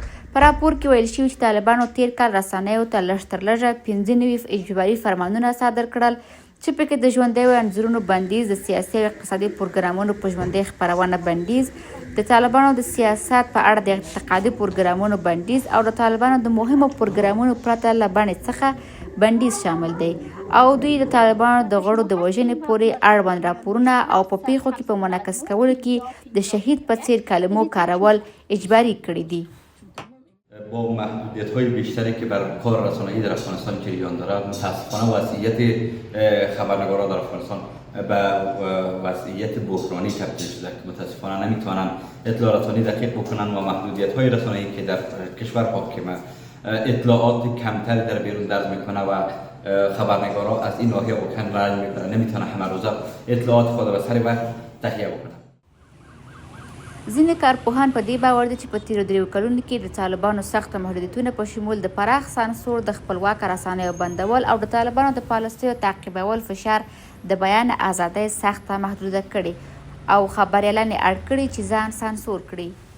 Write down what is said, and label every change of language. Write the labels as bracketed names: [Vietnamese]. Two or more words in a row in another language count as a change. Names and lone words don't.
[Pashto] په راپور کې ویل شوي چې طالبانو تیر کال رسنیو ته لږ تر لږه 95 اجباري فرمانونه صادر کړل چې پکې د ژوندیو انځورونو بندیز، د سیاسي او اقتصادي پروګرامونو په ژوندۍ خپرونه بندیز، د طالبانو د سیاست په اړه د اعتقادي پروګرامونو بندیز او د طالبانو د مهمو پروګرامونو پرته له بڼې څخه بندیز شامل دی او دوی د طالبانو د غړو د وژنې پورې اړوند راپورونه او په پیښو کې په منعکس کولو کې د شهید په څیر کلمو کارول اجباري کړي دي. [Persian] با محدودیت‌های بیشتری که بر کار رسانه‌ای در افغانستان جریان دارد، متأسفانه وضعیت خبرنگاران در افغانستان به وضعیت بحرانی تبدیل شده که متأسفانه نمیتوانند اطلاع رسانی دقیق بکنند و محدودیت‌های رسانه‌ای که در کشور حاکمه اطلاعات کمتری در بیرون درز میکنه و خبرنگاران از این ناحیه واقعا رنج میبرن، نمیتونه همه روزه اطلاعات خود به سر وقت تهیه بکنه. [Pashto] ځینې کارپوهان په دې باور دي چې په تیرو 3 کلونو کې د طالبانو سخت محدودیتونه په شمول د پراخ سانسور، د خپلواک رسنیو بندول او د طالبانو د پالیسیو تعقیبول فشار د بیان ازادۍ سخته محدوده کړي او خبریالان یې اړ کړي چې ځان سانسور کړي.